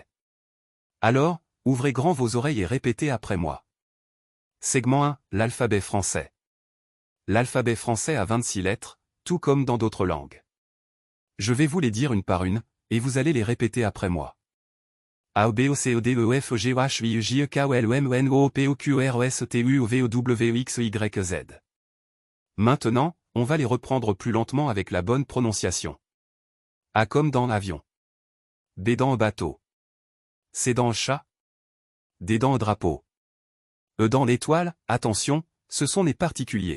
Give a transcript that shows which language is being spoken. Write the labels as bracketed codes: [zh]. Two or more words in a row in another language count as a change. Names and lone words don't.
[fr] Alors, ouvrez grand vos oreilles et répétez après moi. Segment 1, l'alphabet français. L'alphabet français a 26 lettres, tout comme dans d'autres langues. Je vais vous les dire une par une, et vous allez les répéter après moi. A, B, O, C, O, D, E, F, G, H, I, J, K, L, M, N, O, P, O, Q, R, S, T, U, V, O, W, X, Y, Z. Maintenant, on va les reprendre plus lentement avec la bonne prononciation. A comme dans l'avion. B dans bateau. C dans chat. D dans drapeau. E dans l'étoile, attention, ce sont les particuliers.